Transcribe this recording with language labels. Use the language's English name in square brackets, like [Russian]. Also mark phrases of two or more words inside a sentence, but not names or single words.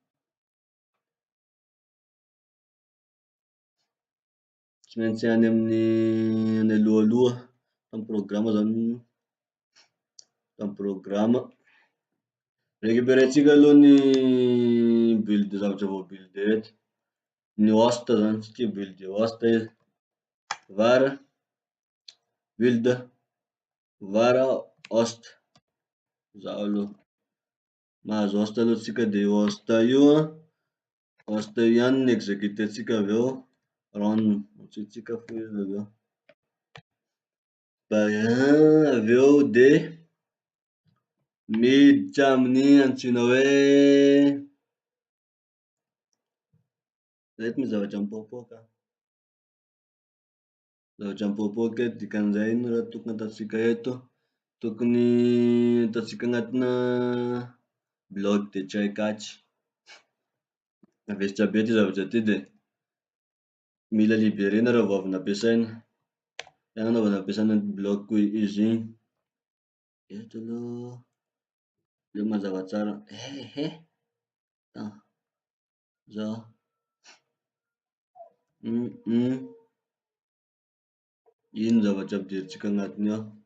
[Malagasy] Tsy maintsy any amin'ny alohaloha tamy programa zany, tamy programa récupérentsika aloha ny build zavatra vo build eto, ny host zany satria [English] build host [Malagasy] izy, [English] var build var host, [Malagasy] zao aloha mahazo host aloha tsika de host io ihany ny executentsika aveo run tsika fo izy aveo. Aveo de miditra amin'ny antsoina hoe reto misy zavatra mipoapoaka, zavatra mipoapoaka eto dikan'izay ino raha tokony ataotsika eto, tokony ataotsika anatina bloc de [English] try catch. [Malagasy] Avesitra be ty zavatra ty de mila liberena raha vao avy nampiasaina, anaovana nampiasaina bloc izy igny. Eto aloha le mazava tsara zao ino zavatra ampidirintsika agnatiny ao.